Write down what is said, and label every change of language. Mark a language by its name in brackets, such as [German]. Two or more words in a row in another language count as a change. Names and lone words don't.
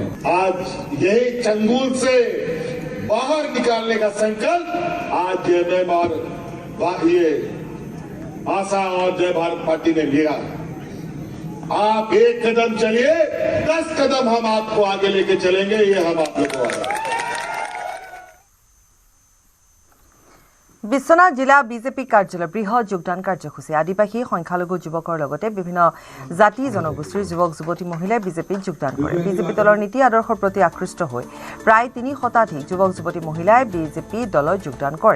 [Hindi] आज यही चंगुल से बाहर निकालने का संकल्प आज जेएमएम और ये आशा और जय भारत पार्टी ने लिया। आप एक कदम चलिए, 10 कदम हम आपको आगे लेके चलेंगे, ये हम आप लोगों को वादा है। [Assamese] বিশ্বনাথ জিলা বিজেপি কাৰ্যালয় বৃহৎ যোগদান কাৰ্যসূচী। আদিবাসী সংখ্যালঘু যুৱকৰ লগতে বিভিন্ন জাতি জনগোষ্ঠীৰ যুৱক যুৱতী মহিলাই বিজেপিত যোগদান কৰে। বিজেপি দলৰ নীতি আদৰ্শৰ প্ৰতি আকৃষ্ট হৈ প্ৰায় 3 শতাধিক যুৱক যুৱতী মহিলাই বিজেপি দলত যোগদান কৰে।